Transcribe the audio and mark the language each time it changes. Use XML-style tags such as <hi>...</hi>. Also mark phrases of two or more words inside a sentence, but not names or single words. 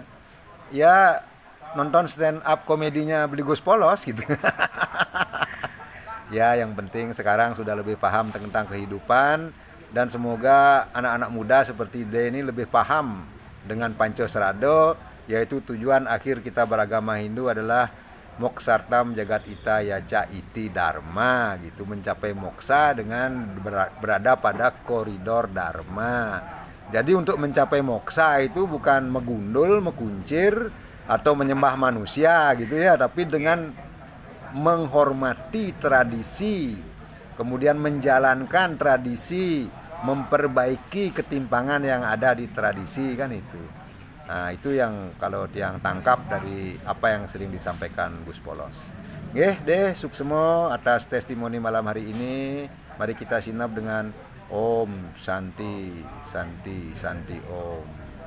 <id>Ya nonton stand up komedinya Bligos Polos gitu. Ya yang penting sekarang sudah lebih paham tentang kehidupan, dan semoga anak-anak muda seperti dia ini lebih paham dengan Pancosrada, yaitu tujuan akhir kita beragama Hindu adalah</id> <sa>moksartam jagat ita yaca iti dharma</sa> <id>gitu, mencapai moksa dengan berada pada koridor dharma. Jadi untuk mencapai moksa itu bukan megundul, mekuncir atau menyembah manusia gitu ya, tapi dengan menghormati tradisi, kemudian menjalankan tradisi, memperbaiki ketimpangan yang ada di tradisi kan itu. Nah, itu yang kalau yang tangkap dari apa yang sering disampaikan Gus Polos.</id> <ban>Nggih, deh suksemo</ban> <id>atas testimoni malam hari ini.</id> <sa>Mari kita sinap dengan Om Santi, Santi, Santi Om.</sa>